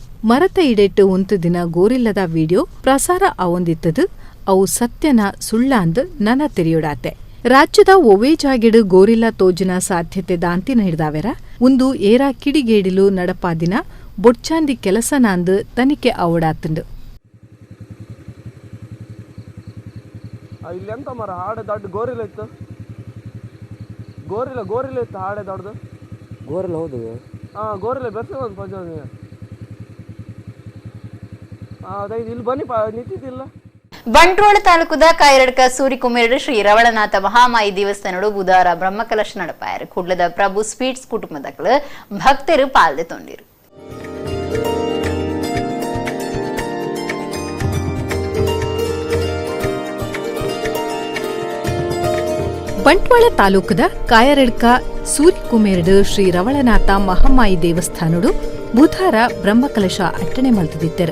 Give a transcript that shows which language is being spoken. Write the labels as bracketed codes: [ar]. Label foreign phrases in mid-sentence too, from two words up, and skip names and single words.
[tcy] ಮರತ ಇಡೆಟ್ಟು ಉಂತು ದಿನ ಗೋರಿಲ್ಲದ ವಿಡಿಯೋ ಪ್ರಸಾರ ಆವೊಂದಿತ್ತದು ಅವು ಸತ್ಯನ ಸುಳ್ಳಾಂದು ನನ ತೆರೆಯೋಡಾತೆ. ರಾಜ್ಯದ ಒವೇ ಜಾಗೆಡು ಗೋರಿಲ್ಲ ತೋಜುನ ಸಾಧ್ಯತೆ ದಾಂತಿನ ಹಿಡ್ದಾವೆರ ಒಂದು ಏರ ಕಿಡಿಗೇಡಿಲು ನಡಪಾದಿನ ಬೊಡ್ಚಾಂದಿ ಕೆಲಸನಾಂದು ತನಿಖೆ ಆವಡಾತುಂಡು. [kn] ಇಲ್ಲಿ ಎಂತ ಮರ ಹಾಡೆ ದೊಡ್ಡ ಗೋರಿಲ್ಲ ಇತ್ತು. ಗೋರಿಲ್ಲ ಇತ್ತು ಹಾಡೆ ದೊಡ್ಡದು. ಗೋರಿಲ್ಲ ಹೌದು. ಗೋರಿಲ್ಲ ಬೆರ್ಸೋದು ಪಂಚಾಯತ್. ಅದೈದು ಇಲ್ಲಿ ಬನ್ನಿ ನಿಂತಿದ್ದಿಲ್ಲ. [tcy] ಬಂಟ್ವಾಳ ತಾಲೂಕುದ ಕಾಯರಡ್ಕ ಸೂರಿಕುಮೇರಡು ಶ್ರೀ ರವಳನಾಥ ಮಹಾಮಾಯಿ ದೇವಸ್ಥಾನಡು ಬುಧವಾರ ಬ್ರಹ್ಮಕಲಶ ನಡಪಾಯರು. ಕುಡ್ಲದ ಪ್ರಭು ಸ್ವೀಟ್ಸ್ ಕುಟುಂಬದಕ್ಲು ಭಕ್ತರು ಪಾಲ್ದೆ ತೊಂದಿರು. ಬಂಟ್ವಾಳ ತಾಲೂಕದ ಕಾಯರಡ್ಕ ಸೂರಿಕುಮೇರಡು ಶ್ರೀ ರವಳನಾಥ ಮಹಾಮಾಯಿ ದೇವಸ್ಥಾನಡು ಬುಧವಾರ ಬ್ರಹ್ಮಕಲಶ ಅಟ್ಟಣೆ ಮಲ್ತದಿತ್ತೆರು.